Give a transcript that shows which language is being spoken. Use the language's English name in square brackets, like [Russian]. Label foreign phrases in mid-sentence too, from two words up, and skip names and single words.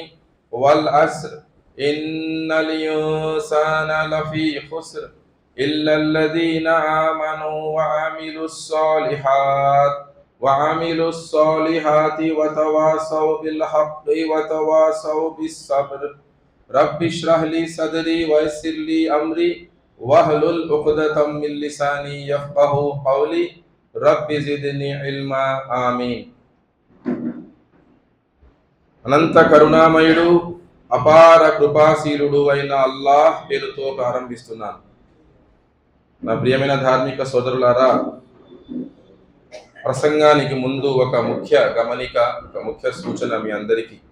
[Arabic] والعصر إن الإنسان لفي خسر إلا الذين آمنوا وعملوا الصالحات وتواصوا بالحق وتواصوا بالصبر. رب اشرح لي صدري ويسر لي أمري واحلل عقدة من لساني يفقهوا قولي. رب زدني علما. ఆమీన్. [Telugu] అనంత కరుణామయుడు అపార కృపాశీలుడు అయిన అల్లాహ్ పేరుతో ప్రారంభిస్తున్నాను. నా ప్రియమైన ధార్మిక సోదరులారా, ప్రసంగానికి ముందు ఒక ముఖ్య గమనిక, ఒక ముఖ్య సూచన మీ అందరికీ.